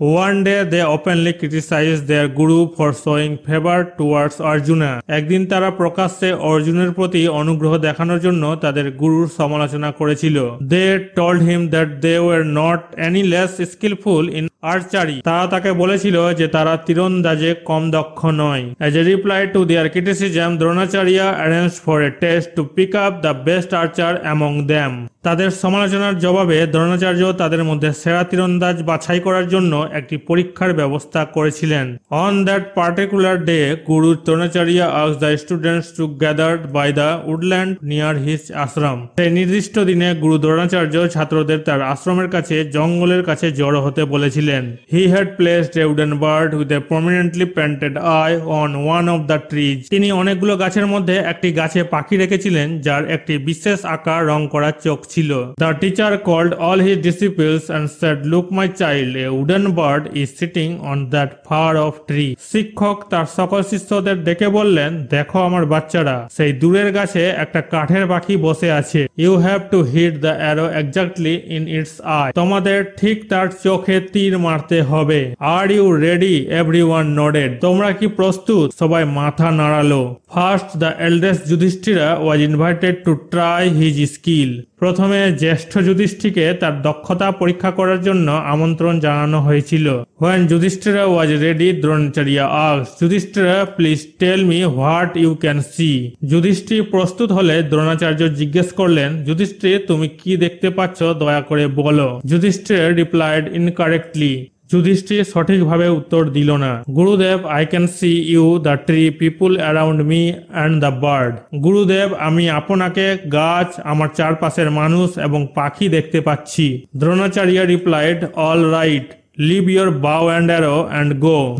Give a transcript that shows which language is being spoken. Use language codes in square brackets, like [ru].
[en] One day they openly criticize their guru for showing favour towards Arjuna. [bn] একদিন তারা প্রকাশ্যে অর্জুনের প্রতি অনুগ্রহ দেখানোর জন্য তাদের গুরুর সমালোচনা করেছিল। [en] They told him that they were not any less skilful in archery. [bn] তারা তাকে বলেছিল যে তারা তীরন্দাজে কম দক্ষ নয়। [en] As a reply to their criticism, Dronacharya arranged for a test to pick up the best archer among them. [bn] তাদের সমালোচনার জবাবে দ্রোণাচার্য তাদের মধ্যে সেরা তীরন্দাজ বাছাই করার জন্য একটি পরীক্ষার ব্যবস্থা করেছিলেন। [en] On that particular day, Guru Dronacharya asked the students to gather by the woodland near his ashram. [bn] সেই নির্দিষ্ট দিনে গুরু দ্রোণাচার্য ছাত্রদের তার আশ্রমের কাছে জঙ্গলের কাছে জড়ো হতে বলেছিলেন। [en] He had placed a wooden bird with a prominently painted eye on one of the trees. [bn] তিনি অনেকগুলো গাছের মধ্যে একটি গাছে পাখি রেখেছিলেন যার একটি বিশেষ আকার রং করা চোখ ছিল। [en] The teacher called all his disciples and said, "Look, my child, a wooden bird is sitting on that far off tree." [bn] শিক্ষক তার সকল শিষ্যদের ডেকে বললেন, দেখো আমার বাচ্চারা, সেই দূরের গাছে একটা কাঠের পাখি বসে আছে। [en] You have to hit the arrow exactly in its eye. [bn] তোমাদের ঠিক তার চোখে তীর মারতে হবে। [en] Are you ready? Everyone nodded. [bn] তোমরা কি প্রস্তুত? সবাই মাথা নাড়ালো। [en] First, the eldest Yudhishthira was invited to try his skill. [bn] প্রথমে জ্যেষ্ঠ যুধিষ্ঠিরকে তার দক্ষতা পরীক্ষা করার জন্য আমন্ত্রণ জানানো হয়েছিল। [en] When Yudhishthira was ready, Dronacharya asked, Yudhishthira, please tell me what you can see. [bn] Yudhishthir প্রস্তুত হলে দ্রোণাচার্য জিজ্ঞেস করলেন, যুধিষ্ঠির তুমি কি দেখতে পাচ্ছ দয়া করে বলো। [en] Yudhishthir replied incorrectly. [bn] যুধিষ্ঠির সঠিকভাবে উত্তর দিল না। [en] Gurudev, I can see you, the tree, people around me and the bird. [bn] গুরুদেব, আমি আপনাকে, গাছ, আমার চারপাশের মানুষ এবং পাখি দেখতে পাচ্ছি। [en] Dronacharya replied, all right, leave your bow and arrow and go.